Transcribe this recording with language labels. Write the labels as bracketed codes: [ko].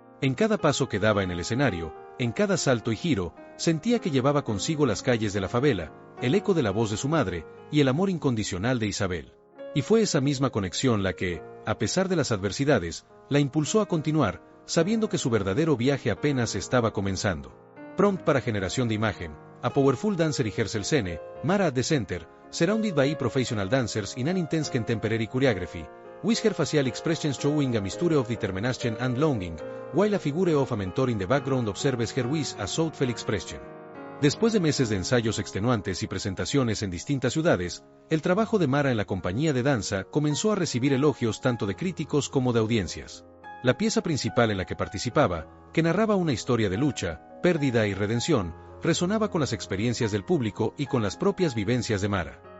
[es] En cada paso que daba en el escenario, en cada salto y giro, sentía que llevaba consigo las calles de la favela, el eco de la voz de su madre, y el amor incondicional de Isabel. Y fue esa misma conexión la que, a pesar de las adversidades, la impulsó a continuar, sabiendo que su verdadero viaje apenas estaba comenzando. Prompt para generación de imagen, [en] a powerful dancer y rehearsal scene, Mara at the center, surrounded by professional dancers in an intense contemporary choreography, with her facial expressions showing a mixture of determination and longing, while a figure of a mentor in the background observes her with a thoughtful expression. [es] Después de meses de ensayos extenuantes y presentaciones en distintas ciudades, el trabajo de Mara en la compañía de danza comenzó a recibir elogios tanto de críticos como de audiencias. La pieza principal en la que participaba, que narraba una historia de lucha, pérdida y redención, resonaba con las experiencias del público y con las propias vivencias de Mara.